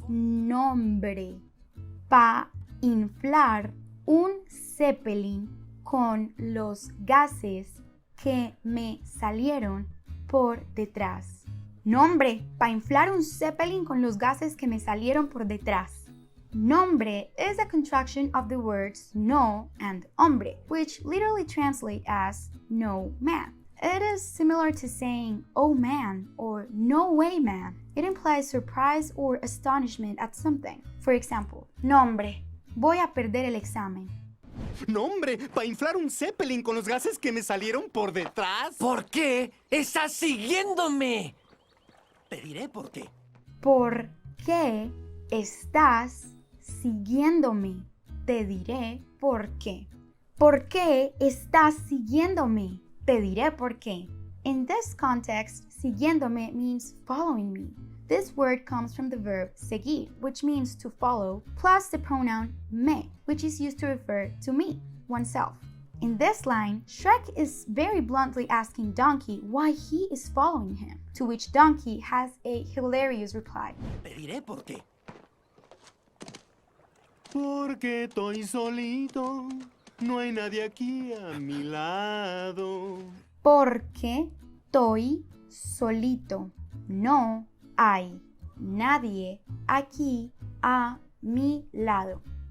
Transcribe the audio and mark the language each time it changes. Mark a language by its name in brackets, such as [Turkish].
[Spanish] Nombre, pa inflar un Zeppelin con los gases que me salieron por detrás. Nombre, para inflar un Zeppelin con los gases que me salieron por detrás. [English] Nombre is a contraction of the words no and hombre, which literally translate as no man. It is similar to saying oh man or no way man. It implies surprise or astonishment at something. For example, nombre, voy a perder el examen. [Spanish] No, hombre, para inflar un Zeppelin con los gases que me salieron por detrás. ¿Por qué estás siguiéndome? Te diré por qué. ¿Por qué estás siguiéndome? Te diré por qué. ¿Por qué estás siguiéndome? Te diré por qué. [English] In this context, siguiéndome means following me. This word comes from the verb seguir, which means to follow, plus the pronoun me, which is used to refer to me, oneself. In this line, Shrek is very bluntly asking Donkey why he is following him, to which Donkey has a hilarious reply. [Spanish] Te diré por qué. Porque estoy solito, no hay nadie aquí a mi lado. Porque estoy solito, no hay nadie aquí a mi lado.